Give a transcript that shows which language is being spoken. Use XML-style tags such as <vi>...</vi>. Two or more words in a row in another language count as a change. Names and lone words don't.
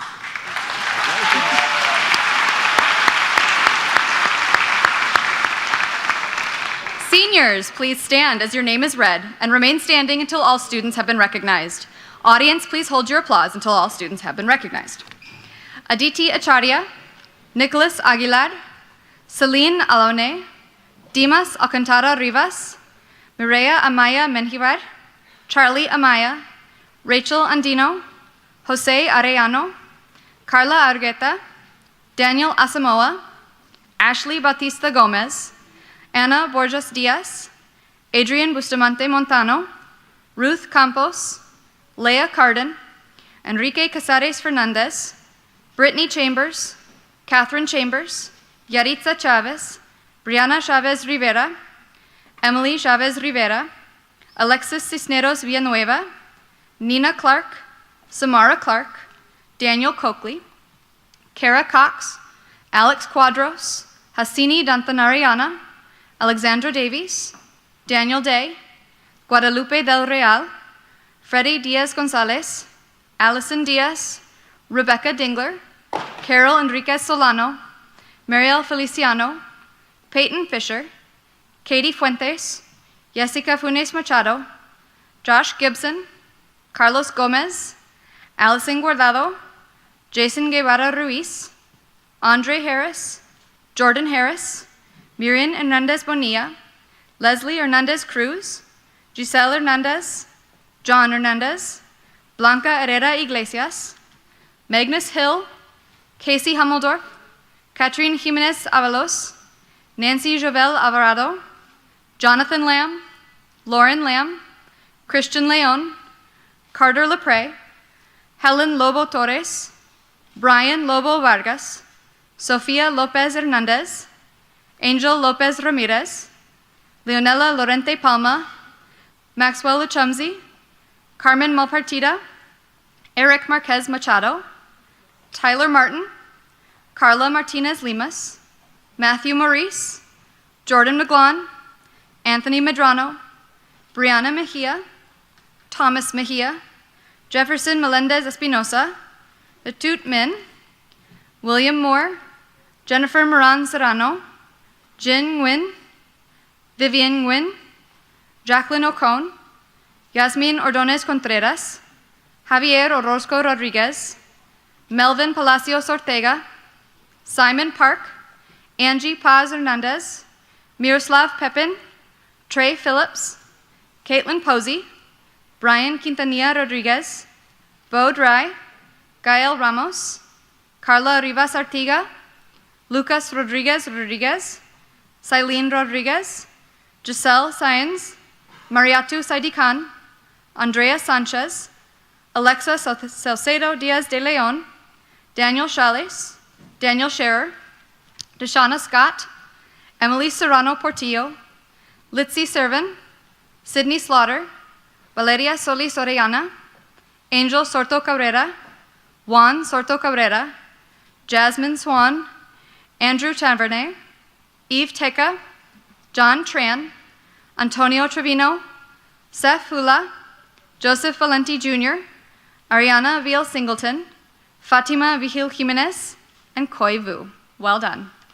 <en>Seniors, please stand as your name is read and remain standing until all students have been recognized. Audience, please hold your applause until all students have been recognized. Aditi Acharya, Nicholas Aguilar, Celine Alone, Dimas Alcantara Rivas, Mireya Amaya Menjivar, Charlie Amaya, Rachel Andino, Jose Arellano, Carla Argueta, Daniel Asamoah, Ashley Bautista Gomez, Ana Borges Diaz, Adrian Bustamante Montano, Ruth Campos, Leah Carden, Enrique Casares Fernandez, Brittany Chambers, Catherine Chambers, Yaritza Chavez, Brianna Chavez Rivera, Emily Chavez Rivera, Alexis Cisneros Villanueva, Nina Clark, Samara Clark, Daniel Coakley, Kara Cox, Alex Quadros, Hasini Dantanariana, Alexandra Davies, Daniel Day, Guadalupe Del Real, Freddie Diaz Gonzalez, Allison Diaz, Rebecca Dingler, Carol Enriquez Solano, Mariel Feliciano, Peyton Fisher, Katie Fuentes, Jessica Funes Machado, Josh Gibson, Carlos Gomez, Allison Guardado, Jason Guevara Ruiz, Andre Harris, Jordan Harris, Miriam Hernandez Bonilla, Leslie Hernandez Cruz, Giselle Hernandez, John Hernandez, Blanca Herrera Iglesias, Magnus Hill, Casey Hummeldorf, Catherine Jimenez Avalos, Nancy Jovel Alvarado, Jonathan Lamb, Lauren Lamb, Christian Leon, Carter Lepre, Helen Lobo Torres, Brian Lobo Vargas, Sofia Lopez Hernandez, Angel Lopez Ramirez, Leonela Lorente Palma, Maxwell Uchumzi, Carmen Malpartida, Eric Marquez Machado, Tyler Martin, Carla Martinez Limas, Matthew Maurice, Jordan McGlon, Anthony Medrano, Brianna Mejia, Thomas Mejia, Jefferson Melendez Espinosa, Latut Min, William Moore, Jennifer Moran Serrano, Jin Nguyen, Vivian Nguyen, Jacqueline Ocon, Yasmin Ordonez Contreras, Javier Orozco Rodriguez, Melvin Palacios Ortega, Simon Park, Angie Paz Hernandez, Miroslav Pepin, Trey Phillips, Caitlin Posey, Brian Quintanilla Rodriguez, Bo Dry, Gael Ramos, Carla Rivas Artiga, Lucas Rodriguez Rodriguez, Silene Rodriguez, Giselle Saenz, Mariatu Saidikan, Andrea Sanchez, Alexa Salcedo Diaz de Leon, Daniel Chales, Daniel Scherer, Deshauna Scott, Emily Serrano Portillo, Litzy Servan, Sydney Slaughter, Valeria Solis Orellana, Angel Sorto Cabrera, Juan Sorto Cabrera, Jasmine Swan, Andrew Tavernet, Eve Teca, John Tran, Antonio Trevino, Seth Hula, Joseph Valenti Jr., Ariana Viel Singleton, Fatima Vigil Jimenez, and Koi Vu. Well done.</en>